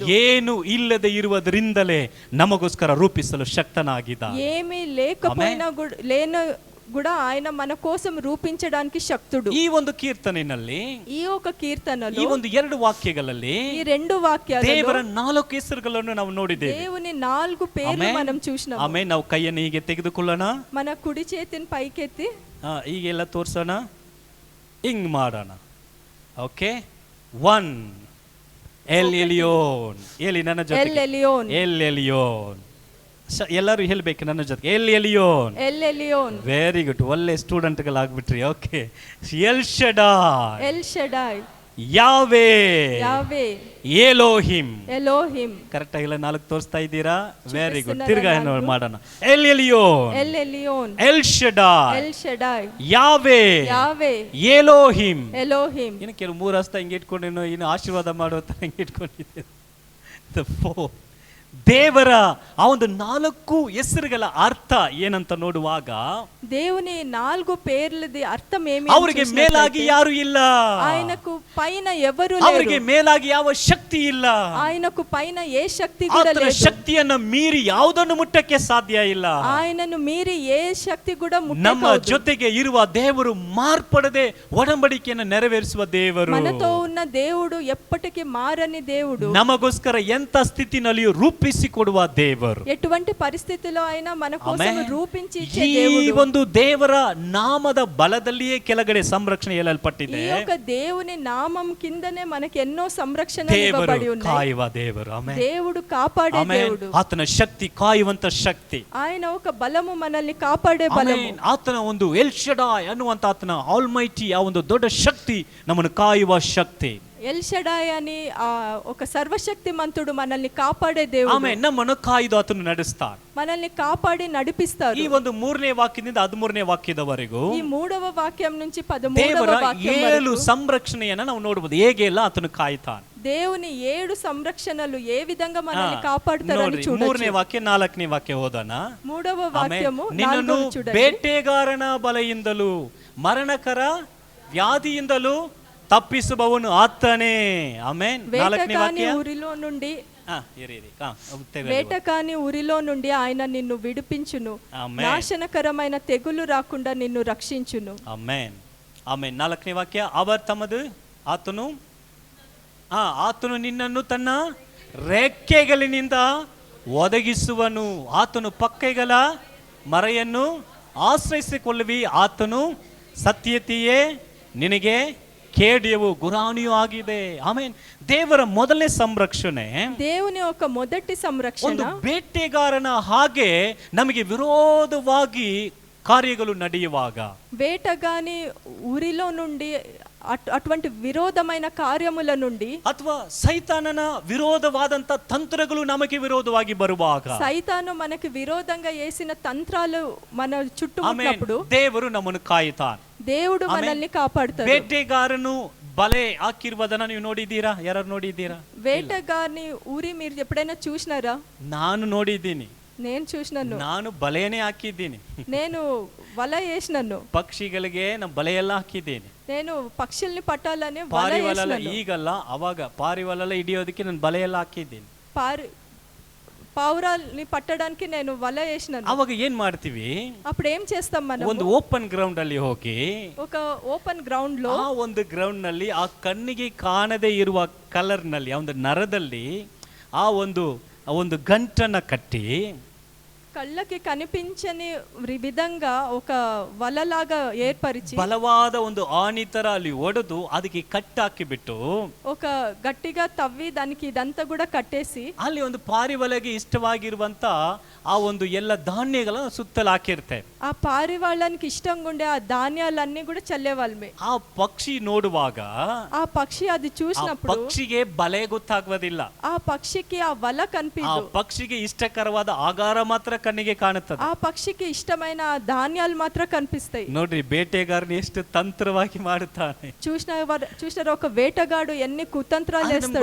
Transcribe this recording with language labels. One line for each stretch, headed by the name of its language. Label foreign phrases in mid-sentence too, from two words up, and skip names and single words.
Kannada: ಏನು ಇಲ್ಲದೆ ಇರುವುದರಿಂದಲೇ ನಮಗೋಸ್ಕರ ರೂಪಿಸಲು ಶಕ್ತನಾಗಿದ್ದ.
Telugu: ఏమీ లేకపోయినా కూడా ఆయన మన కోసం రూపించడానికి శక్తుడు.
Kannada: ಈ ಒಂದು ಕೀರ್ತನೆಯಲ್ಲಿ,
Telugu: ఈ ఒక కీర్తనలో,
Kannada: ಈ ಒಂದು 2 ವಾಕ್ಯಗಳಲ್ಲಿ
Telugu: ఈ 2 వాక్యాలలో
Kannada: ದೇವರ 4 ಹೆಸರುಗಳನ್ನು ನಾವು ನೋಡಿದ್ದೇವೆ.
Telugu: దేవుని 4 పేర్లు మనం చూసినాము.
Kannada: ಆಮೇಲೆ ನಾವು ಕೈಯನ್ನು ಹೀಗೆ ತೆಗೆದುಕೊಳ್ಳೋಣ,
Telugu: మన కుడి చేతిని పైకెత్తి
Kannada: ಹೀಗೆಲ್ಲ ತೋರ್ಸೋಣ, ಹಿಂಗ್ ಮಾಡೋಣ. ಓಕೆ, 1 ಎಲ್ ಎಲಿಯೋನ್. ಹೇಳಿ ನನ್ನ
Telugu: ఎల్
Kannada: ಜೊತೆಗೆ,
Telugu: ఎలియోన్.
Kannada: ಎಲ್ ಎಲಿಯೋನ್. ಎಲ್ಲರೂ ಹೇಳ್ಬೇಕು ನನ್ನ ಜೊತೆಗೆ, ಎಲ್ ಎಲಿಯೋನ್.
Telugu: ఎల్ ఎలియోన్.
English: very good,
Kannada: ಒಳ್ಳೆ ಸ್ಟೂಡೆಂಟ್ಗಳಾಗ್ಬಿಟ್ರಿ. ಓಕೆ, ಎಲ್ ಶಡಾಯ್.
Telugu: ఎల్ షడాయ్.
Kannada: ಯಾವೇ.
Telugu: యావే.
Kannada: ಎಲೋಹಿಮ್.
Telugu: ఎలోహిం.
Kannada: ಕರೆಕ್ಟ್ ಆಗಿಲ್ಲ 4 ತೋರಿಸ್ತಾ ಇದ್ದೀರಾ?
English: very good.
Telugu: చూపిస్తున్నారా
Kannada: ತಿರ್ಗಾ 4? ಮಾಡೋಣ. ಎಲ್ ಎಲಿಯೋನ್.
Telugu: ఎల్ ఎలియోన్.
Kannada: ಎಲ್ ಶಡಾಯ್.
Telugu: ఎల్ షడాయ్.
Kannada: ಯಾವೇ.
Telugu: యావే.
Kannada: ಎಲೋಹಿಮ್.
Telugu: ఎలోహిం.
Kannada: ಇನ್ನು ಕೆಲವು 3 ಹಸ್ತ ಹಿಂಗೆ ಇಟ್ಕೊಂಡಿನೋ, ಇನ್ನು ಆಶೀರ್ವಾದ ಮಾಡುವಂತ ಹಿಂಗೆ ಇಟ್ಕೊಂಡಿದ್ದೆ. ದೇವರ ಆ ಒಂದು 4 ಹೆಸರುಗಳ అర్థ ಏನಂತ ನೋಡುವಾಗ
Telugu: దేవుని 4 పేర్లది అర్థం ఏమి
Kannada: ಅವರಿಗೆ ಮೇಲಾಗಿ ಯಾರು ಇಲ್ಲ,
Telugu: ఆయనకు పైన ఎవరు
Kannada: ಅವರಿಗೆ
Telugu: లేరు,
Kannada: ಮೇಲಾಗಿ ಯಾವ ಶಕ್ತಿ ಇಲ್ಲ,
Telugu: ఆయనకు పైన ఏ శక్తి కూడా
Kannada: ಆತನ
Telugu: లేదు,
Kannada: ಶಕ್ತಿಯನ್ನ ಮೀರಿ ಯಾವುದನ್ನು ಮುಟ್ಟಕ್ಕೆ ಸಾಧ್ಯ ಇಲ್ಲ.
Telugu: ఆయనను మీరి ఏ శక్తి కూడా
Kannada: ನಮ್ಮ
Telugu: ముట్టకూడదు.
Kannada: ಜೊತೆಗೆ ಇರುವ ದೇವರು ಮಾರ್ಪಡದೆ ಒಡಂಬಡಿಕೆಯನ್ನು ನೆರವೇರಿಸುವ ದೇವರು.
Telugu: మనతో ఉన్న దేవుడు ఎప్పటికీ మారని దేవుడు,
Kannada: ನಮಗೋಸ್ಕರ ಎಂತ ಸ್ಥಿತಿನಲ್ಲಿಯೂ ರೂಪಿಸಿಕೊಡುವ ದೇವರು.
Telugu: ఎటువంటి పరిస్థితిలో అయినా మన కోసం
Kannada: ಆಮೆನ್.
Telugu: రూపించి ఇచ్చే
Kannada: ಈ
Telugu: దేవుడు.
Kannada: ಒಂದು ದೇವರ ನಾಮದ ಬಲದಲ್ಲಿಯೇ ಕೆಳಗಡೆ ಸಂರಕ್ಷಣೆ ಹೇಳಲ್ಪಟ್ಟಿದೆ.
Telugu: ఈ యొక్క దేవుని నామం కిందనే మనకి ఎన్నో సంరక్షణ
Kannada: ದೇವರು
Telugu: ఇవ్వబడి ఉన్నాయి.
Kannada: ಕಾಯುವ ದೇವರು. ಆಮೆನ್.
Telugu: దేవుడు కాపాడే
Kannada: ಆಮೆನ್.
Telugu: దేవుడు,
Kannada: ಆತನ ಶಕ್ತಿ ಕಾಯುವಂತ ಶಕ್ತಿ.
Telugu: ఆయన ఒక బలము మనల్ని కాపాడే బలము.
Kannada: ಆಮೆನ್. ಆತನ ಒಂದು ಎಲ್ ಶಡಾಯ್ ಅನ್ನುವಂತ ಆತನ ಆಲ್ಮೈಟಿ ಆ ಒಂದು ದೊಡ್ಡ ಶಕ್ತಿ ನಮ್ಮನ್ನು ಕಾಯುವ ಶಕ್ತಿ.
Telugu: ఎల్ షడాయ్ అని ఒక సర్వశక్తిమంతుడు మనల్ని కాపాడే దేవుడు.
Kannada: ಆಮೆನ್. ನಮ್ಮನ್ನು ಕಾಯ್ದು ಆತನು ನಡೆಸ್ತಾನೆ.
Telugu: మనల్ని కాపాడి నడిపిస్తారు.
Kannada: ಈ ಒಂದು 3ನೇ ವಾಕ್ಯದಿಂದ 13ನೇ ವಾಕ್ಯದವರೆಗೂ
Telugu: ఈ 3వ వాక్యం నుంచి 13వ
Kannada: ದೇವರ
Telugu: వాక్యం 7 వరకు
Kannada: ಸಂರಕ್ಷಣೆಯನ್ನ ನಾವು ನೋಡಬಹುದು. ಹೇಗೆ ಎಲ್ಲ ಆತನು ಕಾಯ್ತಾನೆ.
Telugu: దేవుని 7 సంరక్షణలు ఏ విధంగా మనల్ని కాపాడుతారని
Kannada: ನೋಡ್ರಿ,
Telugu: చూడొచ్చు.
Kannada: 3ನೇ ವಾಕ್ಯ 4ನೇ ವಾಕ್ಯ ಓದೋಣ.
Telugu: 3వ
Kannada: ಆಮೆನ್.
Telugu: వాక్యము
Kannada: ನಿನ್ನನ್ನು
Telugu: 4వ చూడండి.
Kannada: ಬೇಟೆಗಾರನ ಬಲೆಯಿಂದಲೂ ಮರಣಕರ ವ್ಯಾಧಿಯಿಂದಲೂ ತಪ್ಪಿಸುವವನು ಆತನೇ. ಆಮೆನ್. 4ನೇ
Telugu: వేటకాని
Kannada: ವಾಕ್ಯ.
Telugu: ఊరిలో నుండి
Kannada: ಇರಿ. ತೆಗೆದು.
Telugu: వేటకాని ఊరిలో నుండి ఆయన నిన్ను విడిపించును, ఆమెన్. నాశనకరమైన తెగులు రాకుండా నిన్ను రక్షించును.
Kannada: ಆಮೆನ್. ಆಮೆನ್. 4ನೇ ವಾಕ್ಯ. ಅವರ್ ತಮ್ಮದು ಆತನು ನಿನ್ನನ್ನು ತನ್ನ ರೆಕ್ಕೆಗಳಿನಿಂದ ಒದಗಿಸುವನು, ಆತನು ಪಕ್ಕೆಗಳ ಮರೆಯನ್ನು ಆಶ್ರಯಿಸಿಕೊಳ್ಳುವಿ, ಆತನು ಸತ್ಯತೆಯೇ ನಿನಗೆ ಕೇಡಿಯವು ಗುರಾಣಿಯೂ ಆಗಿದೆ. ಆಮೇನ್. ದೇವರ ಮೊದಲನೇ ಸಂರಕ್ಷಣೆ
Telugu: దేవుని యొక్క మొదటి
Kannada: ಒಂದು
Telugu: సంరక్షణ
Kannada: ಬೇಟೆಗಾರನ ಹಾಗೆ ನಮಗೆ ವಿರೋಧವಾಗಿ ಕಾರ್ಯಗಳು ನಡೆಯುವಾಗ,
Telugu: వేటగాని ఊరిలో నుండి అటువంటి విరోధమైన కార్యముల నుండి,
Kannada: ಅಥವಾ ಸೈತಾನನ ವಿರೋಧವಾದಂತ ತಂತ್ರಗಳು ನಮಗೆ ವಿರೋಧವಾಗಿ ಬರುವಾಗ,
Telugu: సైతాను మనకి విరోధంగా వేసిన తంత్రాలు మన చుట్టూ
Kannada: ಆಮೆನ್,
Telugu: ఉన్నప్పుడు
Kannada: ದೇವರು ನಮ್ಮನ್ನು ಕಾಯುತ್ತಾನೆ.
Telugu: దేవుడు
Kannada: ಆಮೆನ್.
Telugu: మనల్ని కాపాడుతాడు.
Kannada: ಬೇಟೆಗಾರನು ಬಲೆ ಹಾಕಿರುವುದನ್ನ ನೀವು ನೋಡಿದ್ದೀರಾ? ಯಾರು ನೋಡಿದ್ದೀರಾ?
Telugu: వేటగాని ఊరి మీరు ఎప్పుడైనా చూసినారా?
Kannada: ನಾನು ನೋಡಿದ್ದೀನಿ.
Telugu: నేను చూసినాను.
Kannada: ನಾನು ಬಲೆನೇ ಹಾಕಿದ್ದೀನಿ.
Telugu: నేను వల వేసినాను.
Kannada: ಪಕ್ಷಿಗಳಿಗೆ ನಾನು ಬಲೆಯೆಲ್ಲ ಹಾಕಿದ್ದೀನಿ.
Telugu: నేను పక్షుల్ని పట్టాలని వల
Kannada: ಪಾರಿವಾಳ
Telugu: వేసినాను.
Kannada: ಈಗಲ್ಲ, ಅವಾಗ ಪಾರಿವಾಳ ಹಿಡಿಯೋದಕ್ಕೆ ನಾನು ಬಲೆಯೆಲ್ಲ ಹಾಕಿದ್ದೀನಿ.
Telugu: పావురాల్ని పట్టడానికి నేను వల వేసినాను.
Kannada: ಅವಾಗ ಏನ್ ಮಾಡ್ತೀವಿ?
Telugu: అప్పుడు ఏం చేస్తాం మనం?
Kannada: ಒಂದು
English: open ground
Kannada: ಅಲ್ಲಿ ಹೋಗಿ
Telugu: ఒక
English: open ground
Telugu: లో
Kannada: ಆ ಒಂದು ಗ್ರೌಂಡ್ ನಲ್ಲಿ ಆ ಕಣ್ಣಿಗೆ ಕಾಣದೇ ಇರುವ ಕಲರ್ ನಲ್ಲಿ ಆ ಒಂದು ನರದಲ್ಲಿ ಆ ಒಂದು ಗಂಟನ್ನ ಕಟ್ಟಿ,
Telugu: కళ్ళకి కనిపించని విధంగా ఒక వలలాగా ఏర్పరిచి
Kannada: ಬಲವಾದ ಒಂದು ಆಣಿ ತರ ಅಲ್ಲಿ ಒಡೆದು ಅದಕ್ಕೆ ಕಟ್ಟಾಕಿಬಿಟ್ಟು
Telugu: ఒక గట్టిగా తవ్వి దానికి ఇదంతా కూడా కట్టేసి
Kannada: ಅಲ್ಲಿ ಒಂದು ಪಾರಿವಾಳಗೆ ಇಷ್ಟವಾಗಿರುವಂತ ಆ ಒಂದು ಎಲ್ಲ ಧಾನ್ಯಗಳನ್ನು ಸುತ್ತಲು ಹಾಕಿರ್ತೇವೆ.
Telugu: ఆ పారివాళ్ళకి ఇష్టంగా ఉండే ఆ ధాన్యాలన్నీ కూడా చల్లేవాళ్ళమే.
Kannada: ಆ ಪಕ್ಷಿ ನೋಡುವಾಗ
Telugu: ఆ పక్షి అది
Kannada: ಆ
Telugu: చూసినప్పుడు
Kannada: ಪಕ್ಷಿಗೆ ಬಲೆ ಗೊತ್ತಾಗುವುದಿಲ್ಲ.
Telugu: ఆ పక్షికి ఆ వల
Kannada: ಆ
Telugu: కనిపించదు.
Kannada: ಪಕ್ಷಿಗೆ ಇಷ್ಟಕರವಾದ ಆಹಾರ ಮಾತ್ರ ಕಣ್ಣಿಗೆ ಕಾಣುತ್ತದೆ.
Telugu: ఆ పక్షికి ఇష్టమైన ఆ ధాన్యాలు మాత్రం కనిపిస్తాయి.
Kannada: ನೋಡ್ರಿ, ಬೇಟೆಗಾರನು ಎಷ್ಟು ತಂತ್ರವಾಗಿ ಮಾಡುತ್ತಾನೆ.
Telugu: చూసినారు ఒక వేటగాడు ఎన్ని కుతంత్రాలు చేస్తాడు,